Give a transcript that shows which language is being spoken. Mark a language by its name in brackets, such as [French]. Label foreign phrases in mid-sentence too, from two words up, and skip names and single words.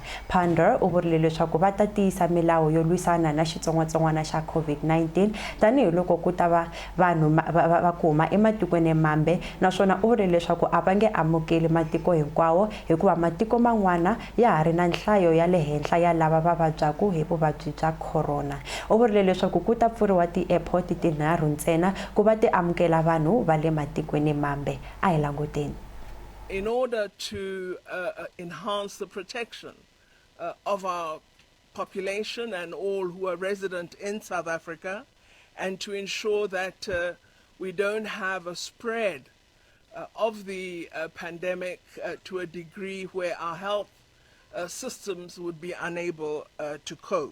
[Tsonga] Pandor u vurile leswaku va ta tiyisa milawu yo lwisana na xitsongwatsongwana xa COVID-19 tanihi loko ku ta va vanhu va ku huma ematikweni mambe naswona u vurile leswaku a va nge amukeli matiko hinkwawo hikuva matiko man'wana ya ha ri na nhlayo ya le henhla ya lava va vabyaku hi vuvabyi bya corona. U vurile leswaku ku ta pfuriwa ti-airport tinharhu ntsena ku va ti amukela vanhu va le matikweni mambe. A hi languteni. [English] In order to enhance the protection of our population and all who are resident in South Africa, and to ensure that we don't have a spread of the pandemic to a degree where our health systems would be unable to cope.